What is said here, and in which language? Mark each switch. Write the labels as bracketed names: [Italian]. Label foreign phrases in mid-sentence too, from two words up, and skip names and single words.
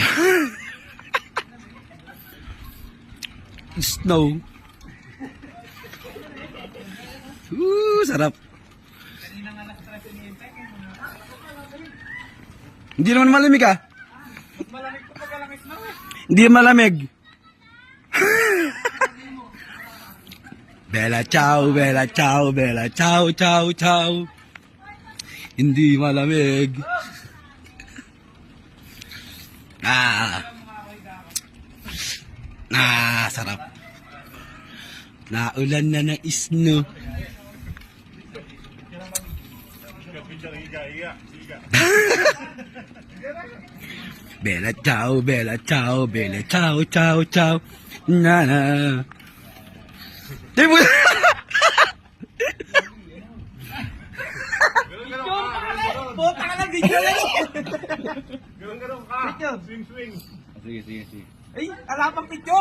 [Filipino] Snow. Sarap. Hindi naman malamig ah. Malamig pa pag lang snow eh. Hindi malamig. [Italian] Bella ciao, bella ciao, bella ciao, ciao, ciao. [Filipino] Hindi malamig. Sarap. Naulan na ng snow. [Italian] Bella ciao, bella ciao, bella ciao, ciao, ciao. [Filipino] Na na. Diba? Puta ka lang, video lang. Ganun ka. Swing. Sige. Ay, ala pang picture.